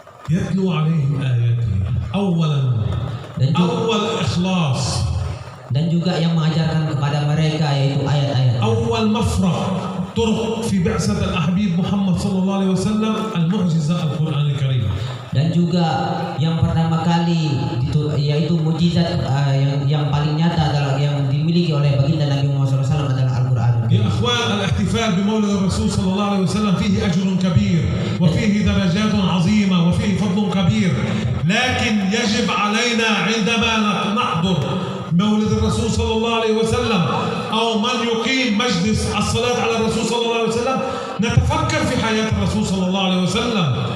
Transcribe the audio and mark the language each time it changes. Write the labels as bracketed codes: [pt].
[ar] يتلو عليهم آياته أولا أول إخلاص [id] dan juga yang mengajarkan kepada mereka yaitu ayat-ayat. [ar] أول مفرق طرق في بعثة الحبيب محمد صلى الله عليه وسلم المعجزة القرآن الكريم. [id] Dan juga yang pertama kali yaitu mukjizat yang paling nyata adalah yang dimiliki oleh baginda Nabi Muhammad SAW adalah Al-Quran. [ar] يا أخوان، الاحتفال بمولد الرسول صلى الله عليه وسلم فيه أجر كبير وفيه درجات عظيمة وفيه فضل كبير، لكن يجب علينا عندما نحضر مولد الرسول صلى الله عليه وسلم أو من يقيم مجلس الصلاة على الرسول صلى الله عليه وسلم نتفكر في حياة الرسول صلى الله عليه وسلم،